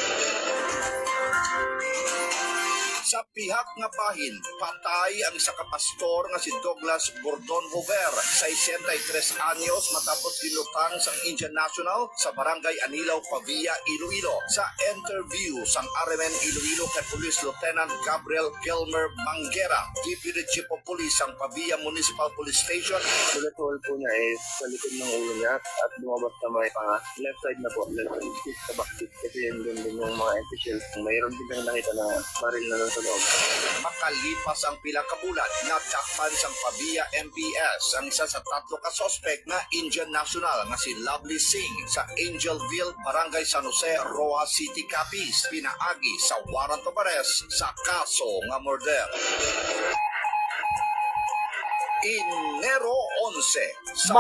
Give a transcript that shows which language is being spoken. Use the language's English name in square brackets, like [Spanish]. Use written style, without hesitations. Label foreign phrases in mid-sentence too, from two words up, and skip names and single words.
[Hiligaynon] Sa pihak nga bahin, patay ang isa ka pastor nga si Douglas Gordon Hover, 63 anyos matapos dilutang sang [English] Indian National [Hiligaynon] sa Barangay Anilaw, Pavia, Iloilo. Sa interview sang RMN Iloilo kay Police Lieutenant Gabriel Gilmer Manguera, [English] Deputy Chief of Police [Hiligaynon] sang Pavia Municipal Police Station. [Filipino] Bullet po niya is sa likod ng ulo niya at lumabas na may panga. [English] Left side [Filipino] na po, [English] left side [Filipino] sa backseat. Kasi yun din yung mga [English] empty shells. [Filipino] Mayroon din kang nakita na baril na lang sa loob. [Hiligaynon] Makalipas ang pilang kabulan, natakpan sang Pavia MPS ang isa sa 3 ka sospek na [English] Indian National [Hiligaynon] nga si Lovely Singh sa Angelville, Barangay San Jose, Roa City, Capiz. Pinaagi sa [English] warrant of arrest [Hiligaynon] sa kaso nga murder. Enero 11 sa